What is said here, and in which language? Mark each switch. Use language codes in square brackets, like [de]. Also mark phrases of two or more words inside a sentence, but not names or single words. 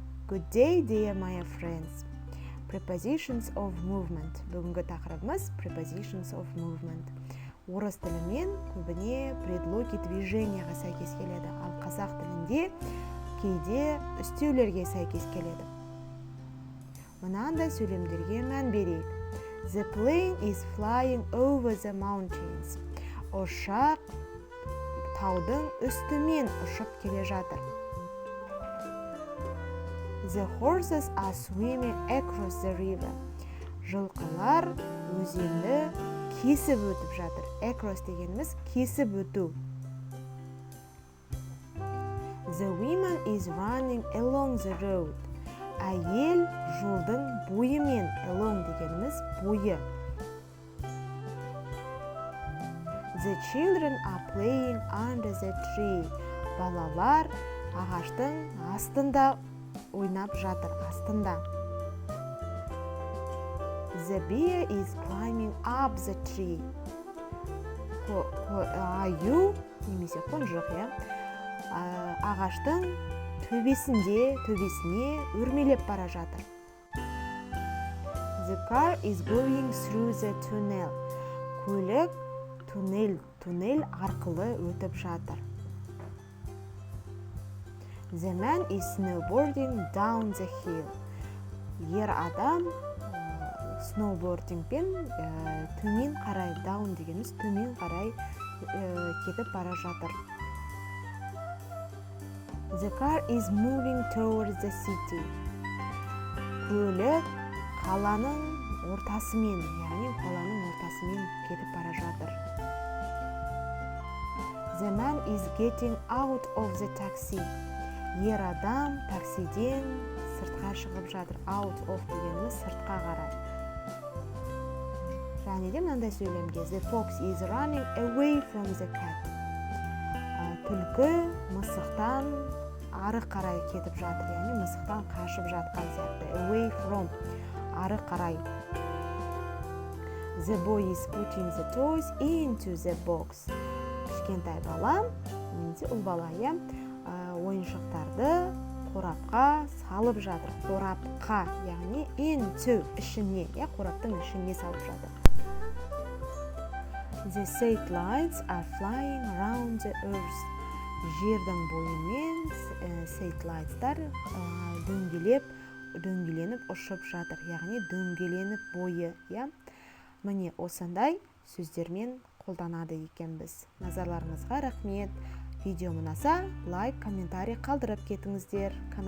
[en] Good day, dear my friends. Prepositions of movement. [kk] Бүгінгі тақырыбымыз [en] prepositions of movement. [kk] Орыс тілімен көбіне [ru] предлоги движенияға [kk] сәйкес келеді, ал қазақ тілінде кейде үстеулерге сәйкес келеді. Мынандай сөйлемдерге мән берейік. [en] The plane is flying over the mountains. [kk] Ұшақ таудың үстімен ұшып келе жатыр. [en] The horses are swimming across the river. [kk] Жылқылар өзенді кесіп өтіп жатыр. Across дегеніміз кесіп өту. [en] The woman is running along the road. [kk] Әйел жолдың бойымен. Along дегеніміз бойы. [en] The children are playing under the tree. [kk] Балалар ағаштың астында ойнап жатыр, астында. [en] The bear is climbing up the tree. [kk] Аю, немесе қонжық, ағаштың төбесіне өрмелеп бара жатыр. [en] The car is going through the tunnel. [kk] Көлік туннель арқылы өтіп жатыр. [en] The man is snowboarding down the hill. [kk] Ер адам сноубордингпен төмен қарай, down дегеніміз төмен қарай кетіп бара жатыр. [en] The car is moving towards the city. [kk] Көлік қаланың ортасымен, яғни қаланың ортасымен кетіп бара жатыр. [en] The man is getting out of the taxi. [kk] Ер адам таксиден сыртқа шығып жатыр. [en] Out of [kk] дегеніміз сыртқа қарай. Және де мынандай сөйлемге. [en] The fox is running away from the cat. [kk] Түлкі мысықтан ары қарай кетіп жатыр. Яғни мысықтан қашып жатқан сияқты. [en] Away from, [kk] ары қарай. [en] The boy is putting the toys into the box. [kk] Кішкентай бала, немесе ұл бала, ойыншықтарды қорапқа салып жатыр. Қорапқа, яғни into, ішіне, қораптың ішіне салып жатыр. [en] The satellites are flying around the earth. [kk] Жердің бойымен satellites-тар дөңгеленіп ұшып жатыр, яғни дөңгеленіп бойы. Міне осындай сөздермен қолданады екенбіз. Назарларыңызға рахмет. Видео ұнаса, лайк, комментарий қалдырып кетіңіздер.